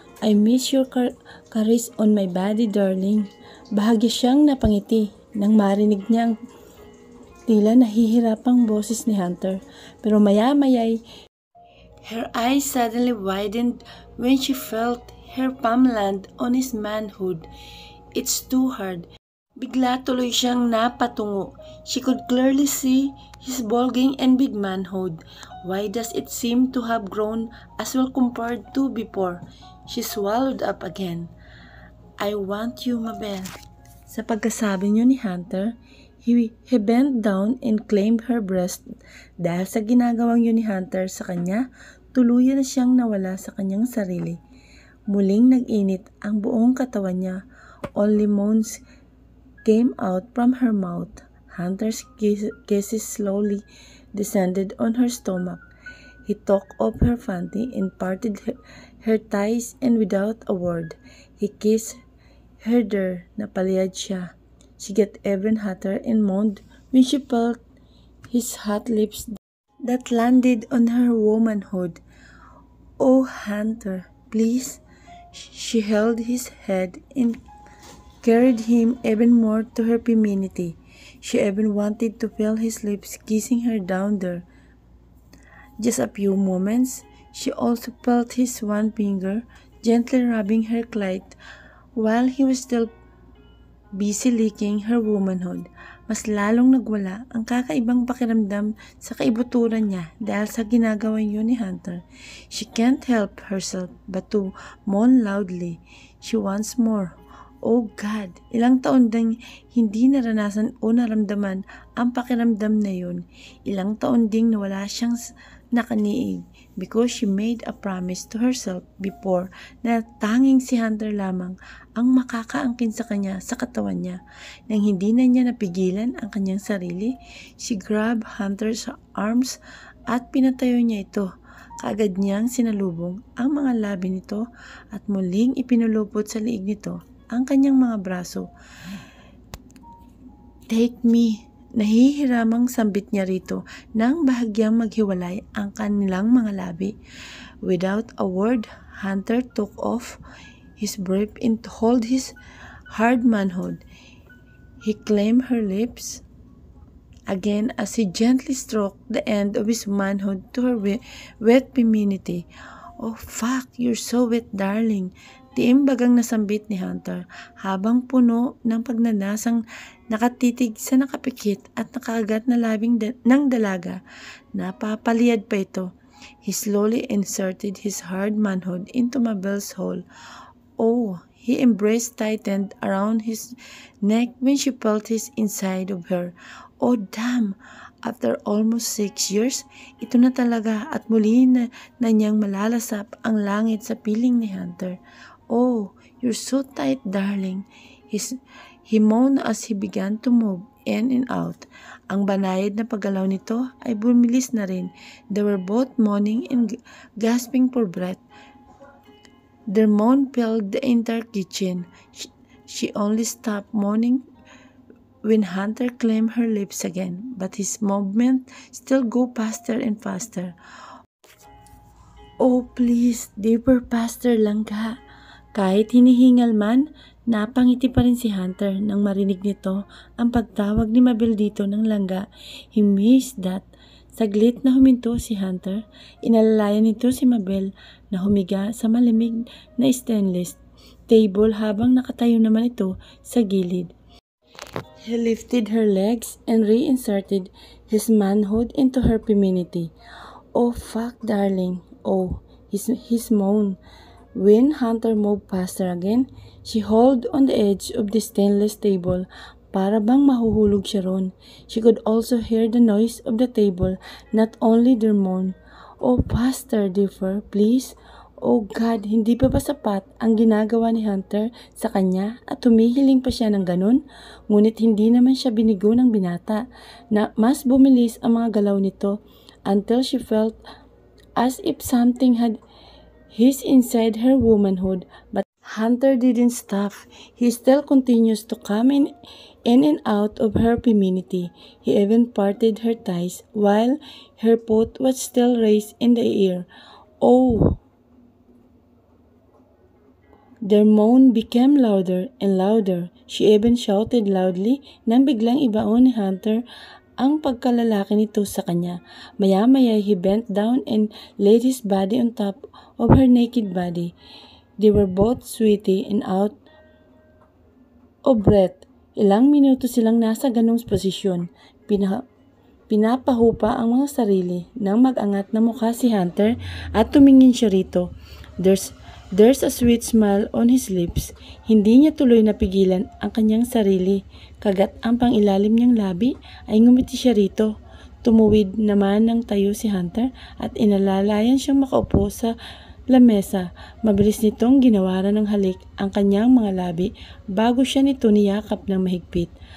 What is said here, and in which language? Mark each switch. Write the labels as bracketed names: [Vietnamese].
[English] I miss your caress on my body, darling. [Filipino] Bahagya siyang napangiti nang marinig niya ang tila nahihirapang boses ni Hunter. Pero maya-maya'y [English] her eyes suddenly widened when she felt her palm land on his manhood. It's too hard. [Filipino] Bigla tuloy siyang napatungo. [English] She could clearly see his bulging and big manhood. Why does it seem to have grown as well compared to before? She swallowed up again. I want you, Mabel. [Filipino] Sa pagkasabi niyo ni Hunter, [English] he bent down and claimed her breast. [Filipino] Dahil sa ginagawang yun ni Hunter sa kanya, tuluyan na siyang nawala sa kanyang sarili. Muling nag-init ang buong katawan niya. [English] Only moans came out from her mouth. Hunter's kisses slowly descended on her stomach. He took off her panty and parted her thighs, and without a word, he kissed her there. [Filipino] Napaliyad siya. [English] She got even hotter and moaned when she felt his hot lips that landed on her womanhood. Oh, Hunter, please. She held his head and carried him even more to her femininity. She even wanted to feel his lips kissing her down there. Just a few moments, she also felt his one finger gently rubbing her clit while he was still busy licking her womanhood. [Filipino] Mas lalong nagwala ang kakaibang pakiramdam sa kaibuturan niya dahil sa ginagawa yun ni Hunter. [English] She can't help herself but to moan loudly. She wants more. Oh God, [Filipino] ilang taon ding hindi naranasan o naramdaman ang pakiramdam na yun. Ilang taon ding nawala siyang nakaniig [English] because she made a promise to herself before [Filipino] na tanging si Hunter lamang ang makakaangkin sa kanya sa katawan niya. Nang hindi na niya napigilan ang kanyang sarili, [English] she grabbed Hunter's arms [Filipino] at pinatayo niya ito. Kaagad niyang sinalubong ang mga labi nito at muling ipinulupot sa liig nito ang kanyang mga braso. [English] Take me. [Filipino] Nahihiramang sambit niya rito nang bahagyang maghiwalay ang kanilang mga labi. [English] Without a word, Hunter took off his brief and to hold his hard manhood. He claimed her lips again as he gently stroked the end of his manhood to her wet femininity. Oh fuck, you're so wet, darling. [Filipino] Tiimbagang nasambit ni Hunter habang puno ng pagnanasang nakatitig sa nakapikit at nakagat na labing ng dalaga. Napapaliyad pa ito. [English] He slowly inserted his hard manhood into Mabel's hole. Oh, he embraced tightened around his neck when she felt his inside of her. Oh damn! After almost 6 years, [Filipino] ito na talaga at muli na niyang malalasap ang langit sa piling ni Hunter. [English] Oh, you're so tight, darling. He moaned as he began to move in and out. [Filipino] Ang banayad na paggalaw nito ay bumilis na rin. [English] They were both moaning and gasping for breath. Their moan filled the entire kitchen. She only stopped moaning when Hunter claimed her lips again, but his movement still go faster and faster. Oh, please, deeper, faster lang ka. [Filipino] Kahit hinihingal man, napangiti pa rin si Hunter nang marinig nito ang pagtawag ni Mabel dito ng langga. [English] He missed that. [Filipino] Saglit na huminto si Hunter. Inalalayan nito si Mabel na humiga sa malamig na stainless table habang nakatayo naman ito sa gilid. [English] He lifted her legs and reinserted his manhood into her femininity. Oh fuck, darling. Oh, his moan. When Hunter moved faster again, she held on the edge of the stainless table [Filipino] para bang mahuhulog siya ron. [English] She could also hear the noise of the table, not only their moan. Oh, faster, deeper, please. [Filipino] Oh God, hindi pa ba sapat ang ginagawa ni Hunter sa kanya at humihiling pa siya ng ganun? Ngunit hindi naman siya binigo ng binata na mas bumilis ang mga galaw nito [English] until she felt as if something had his inside her womanhood. But Hunter didn't stop. He still continues to come in and out of her femininity. He even parted her ties while her foot was still raised in the air. Oh! Their moan became louder and louder. She even shouted loudly [Filipino] nang biglang ibaon ni Hunter ang pagkalalaki nito sa kanya. Maya-maya [English] he bent down and laid his body on top of her naked body. They were both sweaty and out of breath. [Filipino] Ilang minuto silang nasa ganong posisyon. Pinapahupa ang mga sarili nang mag-angat na mukha si Hunter at tumingin siya rito. [English] There's a sweet smile on his lips. [Filipino] Hindi niya tuloy napigilan ang kanyang sarili. Kagat ang pangilalim niyang labi ay ngumiti siya rito. Tumuwid naman ng tayo si Hunter at inalalayan siyang makaupo sa lamesa. Mabilis nitong ginawaran ng halik ang kanyang mga labi bago siya nito niyakap ng mahigpit.